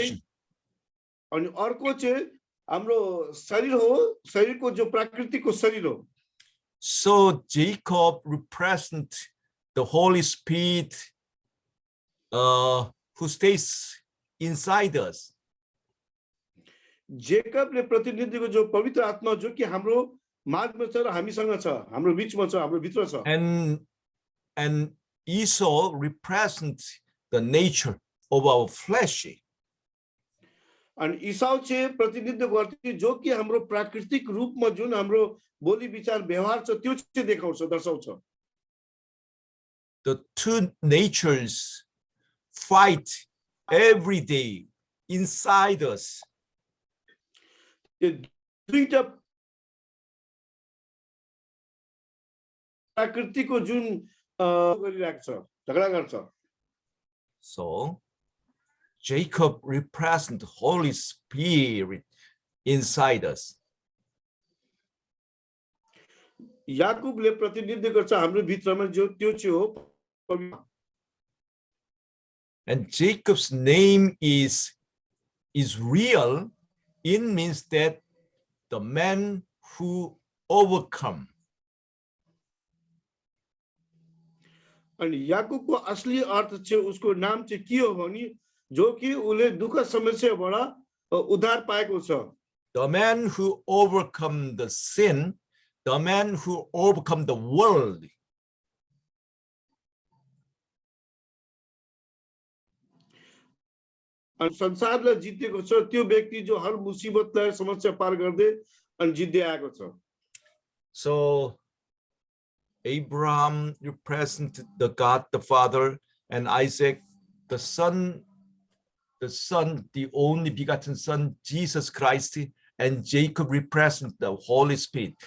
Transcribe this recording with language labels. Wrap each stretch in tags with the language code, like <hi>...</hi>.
<ne>चाहिँ अनि अर्को चाहिँ हाम्रो शरीर हो शरीरको जो प्राकृतिकको शरीर हो</ne> <en>So Jacob represents the Holy Spirit who stays inside us.</en> <ne>जेकबले प्रतिनिधिको जो पवित्र आत्मा जो कि हाम्रो माझमा छ र हामीसँग छ हाम्रो बीचमा छ हाम्रो भित्र छ</ne> <en>And Esau represents the nature of our flesh.</en> <ne>अनि ईसाउ चाहिँ प्रतिनिधित्व गर्थे जो कि हाम्रो प्राकृतिक रूपमा जुन हाम्रो बोली विचार व्यवहार छ त्यो चाहिँ देखाउँछ दर्शाउँछ</ne> <en>The two natures fight every day inside us.</en> <ne>त्यो दुईटा प्राकृतिकको जुन गरिरहेको छ झगडा गर्छ</ne> <en>So Jacob represents the Holy Spirit inside us.</en> <ne>याकूबले प्रतिनिधित्व गर्छ हाम्रो भित्रमा जो त्यो चाहिँ हो</ne> <en>And Jacob's name is Israel. It means that the man who overcome.</en> <ne>अनि याकूबको असली अर्थ चाहिँ उसको नाम चाहिँ के हो भने जो कि उले दुःख समस्याबाट उद्धार पाएको छ</ne> <en>The man who overcome the sin, the man who overcome the world.</en> <ne>अनि संसारलाई जितेको छ त्यो व्यक्ति जो हर मुसिबतलाई समस्या पार गर्दै अनि जित्दै आएको छ</ne> <en>So Abraham represented the God the Father, and Isaac the Son, the only begotten Son, Jesus Christ, and Jacob represent the Holy Spirit.</en>